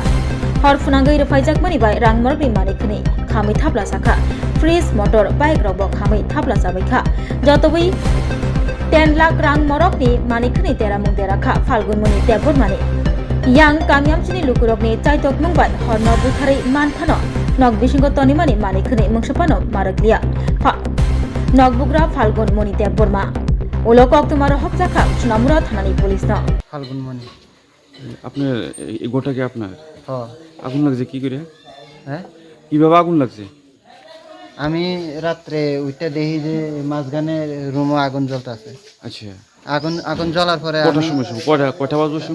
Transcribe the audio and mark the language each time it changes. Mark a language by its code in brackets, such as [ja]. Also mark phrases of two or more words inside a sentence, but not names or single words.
[trp] hor funangai rufaijakmani bai rangmorgni manikni khami thapla jakha fridge motor bike robo khami thapla jabaikha jotobui 10 lakh rang morokni manikni teramung derakha falgunmani debormani yang kamyamchini lukurokni chaitok mungbai hor no buthari manthano nok bisingo tonimani manikni mungsapano marakliya nok bugra falgun moni deborma ulo koktuma rohok jakha sunamura thanani police no [bn] ফাল্গুন মণি আপনার এই গোটা কি আপনার হ আগুন লাগছে কি করে হ্যাঁ কিভাবে আগুন লাগছে আমি রাত্রে ওইটা দেখি যে মাঝখানে রুমে আগুন জ্বলতেছে আচ্ছা আগুন আগুন জ্বলার পরে কটার সময় সময় কয়টা বাজবার সময়